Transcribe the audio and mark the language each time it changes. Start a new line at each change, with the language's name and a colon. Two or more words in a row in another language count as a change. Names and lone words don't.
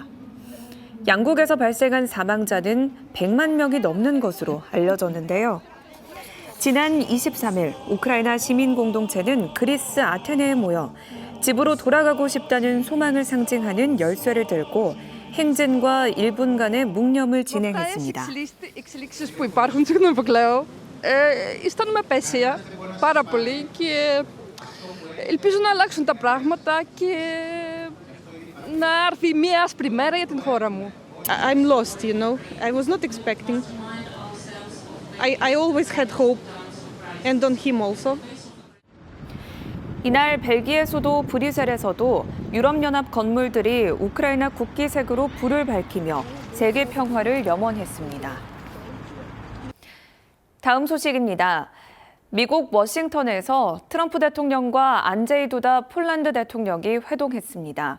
Korean: 양국에서 발생한 사망자는 100만 명이 넘는 것으로 알려졌는데요. 지난 23일 우크라이나 시민 공동체는 그리스 아테네에 모여 집으로 돌아가고 싶다는 소망을 상징하는 열쇠를 들고 행진과 1분간의 묵념을 진행했습니다.
Greek: Ήταν με απέσια πάρα πολύ και ελπίζω να αλλάξουν τα πράγματα και να έρθει μια άσπρη μέρα για την χώρα μου.
English: I'm lost, you know. I was not expecting. I always had hope and on him also.
Korean: 이날 벨기에 수도 브뤼셀에서도 유럽연합 건물들이 우크라이나 국기색으로 불을 밝히며 세계 평화를 염원했습니다. 다음 소식입니다. 미국 워싱턴에서 트럼프 대통령과 안제이 두다 폴란드 대통령이 회동했습니다.